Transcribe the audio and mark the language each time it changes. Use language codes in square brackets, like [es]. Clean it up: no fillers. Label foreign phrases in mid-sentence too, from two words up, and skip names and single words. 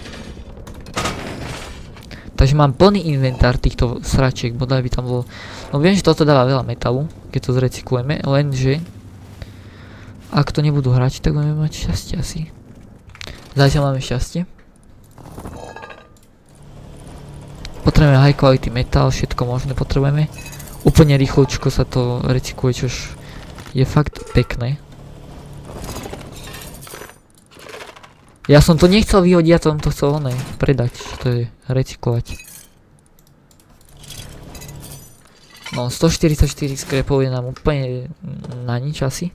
[sk] Takže mám plný inventár týchto sračiek, bodaj by tam bolo. No viem, že toto dáva veľa metalu, keď to zrecyklujeme, lenže ak to nebudú hrať, tak budeme mať šťastie asi. Zatiaľ máme šťastie. Potrebujeme [en] high quality metal, [sk] všetko možné potrebujeme. Úplne rýchločko sa to recykluje, čož je fakt pekné. Ja som to nechcel vyhodiť, ja som to chcel predať, čo to je recyklovať. No 144 skrepov je nám úplne na nič asi.